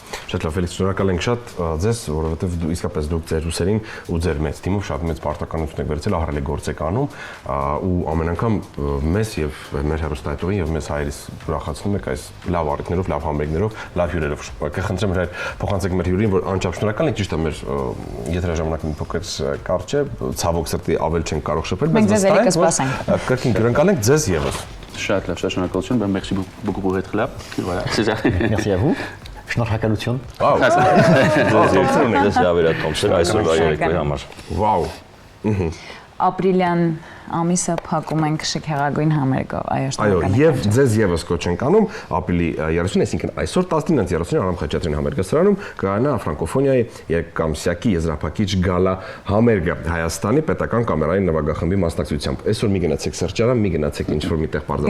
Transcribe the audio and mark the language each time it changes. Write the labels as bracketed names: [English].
[Armenian] Շատ լավ, Ֆելիքս, շնորհակալ ենք շատ ձեզ, որովհետև իսկապես դուք ձեր ուսերին ու ձեր մեծ թիմով շատ մեծ պարտականություն եք վերցրել, ահռելի գործ եք անում ու ամեն անգամ մեզ եւ մեր հեռուստայտողին եւ մեզ հայերիս ուրախացնում եք այս լավ առիթներով, լավ համերգներով, լավ հյուրերով։ Կխնդրեմ հրայր փոխանցեք մեր հյուրին, որ անչափ շնորհակալ ենք, ճիշտ է, մեր եթերաժամանակը մի փոքր կարճ է, ցավոք սրտի ավել չենք կարող շփվել, բայց վստահ ենք կրկին հյուրընկալենք ձեզ եւս։ Շատ լավ, շատ շնորհակալություն, [French] merci beaucoup pour être là. Voilà, c'est ça. Merci à vous. [Armenian] Շնորհակալություն։ Վաու։ Ես հավերատոմսեր այսօրվա երեկոյի համար։ Վաու։ Ապրիլյան ամիսը փակում ենք Շքեղագույն համերգով, այո, եւ ձեզ եւս կոչ ենք անում ապրիլի 30, այսինքն այսօր 19:30 Արամ Խաչատրյանի համերգասրանում կայանա ֆրանկոֆոնիայի երկամսյակի եզրափակիչ գալա համերգը Հայաստանի պետական կամերային նվագախմբի մասնակցությամբ։ Այսօր մի գնացեք սրճարան, մի գնացեք ինչ-որ միտեղ բարձր։